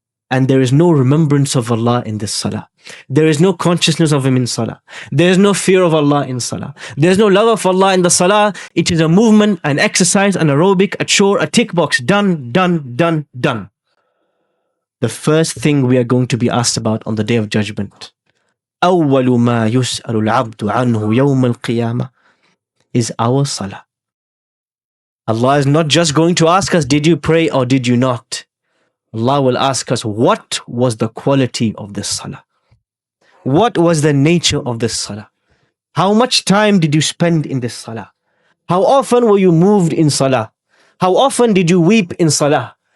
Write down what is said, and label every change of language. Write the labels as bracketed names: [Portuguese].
[English] And there is no remembrance of Allah in this salah. There is no consciousness of Him in salah. There is no fear of Allah in salah. There is no love of Allah in the salah. It is a movement, an exercise, an aerobic, a chore, a tick box. Done, done, done, done. the first thing we are going to be asked about on the Day of Judgment. [Arabic] أول ما يسأل العبد عنه يوم القيامة [English] is our salah. Allah is not just going to ask us, did you pray or did you not? Allah will ask us, what was the quality of this salah? What was the nature of this salah? How much time did you spend in this salah? How often were you moved in salah? How often did you weep in salah?